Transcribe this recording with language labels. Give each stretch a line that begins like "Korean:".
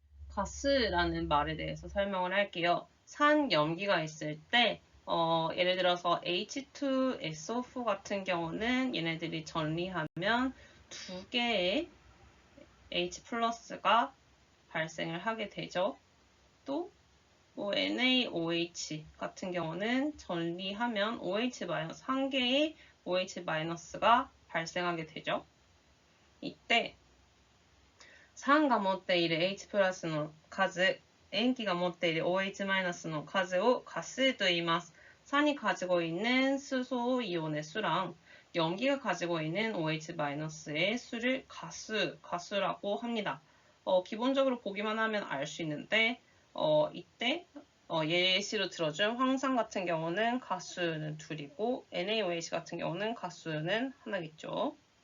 Korean: 가스라는 말에 대해서 설명을 할게요. 산염기가 있을 때 예를 들어서 H2SO4 같은 경우는 얘네들이 전리하면 두 개의 H 플러스가 발생을 하게 되죠. 또 NaOH 같은 경우는 전리하면 OH- 한 개의 OH- 발생하게 되죠.
Japanese: 이때 산가 持っている H プラスの数、塩基が持っている OH マイナスの数を가스と言います。
Korean: 산이 가지고 있는 수소 이온의 수랑 염기가 가지고 있는 OH-의 수를 가수라고 합니다. 기본적으로 보기만 하면 알 수 있는데 이때 예시로 들어준 황산 같은 경우는 가수는 둘이고 NaOH 같은 경우는 가수는 하나겠죠.